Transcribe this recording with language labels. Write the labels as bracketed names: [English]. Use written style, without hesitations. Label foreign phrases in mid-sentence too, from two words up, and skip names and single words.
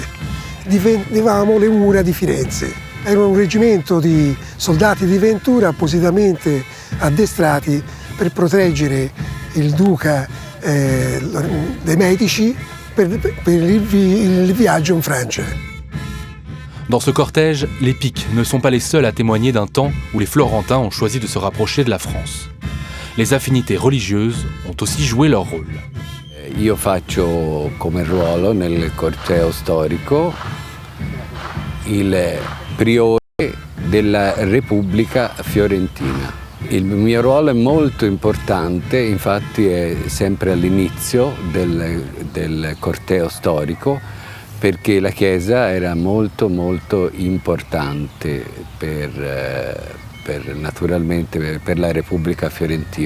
[Italian] Difendevamo le mura di Firenze. Era un reggimento di soldati di Ventura appositamente addestrati per proteggere il duca dei Medici per il viaggio in Francia. [French] Dans ce cortège, les Piques ne sont pas les seuls à témoigner d'un temps où les Florentins ont choisi de se rapprocher de la France. Les affinités religieuses ont aussi joué leur rôle. [Italian] Io faccio come ruolo nel corteo storico il priore della Repubblica Fiorentina. Il mio ruolo è molto importante, infatti è sempre all'inizio del corteo storico, perché la Chiesa era molto importante naturalmente per la Repubblica Fiorentina.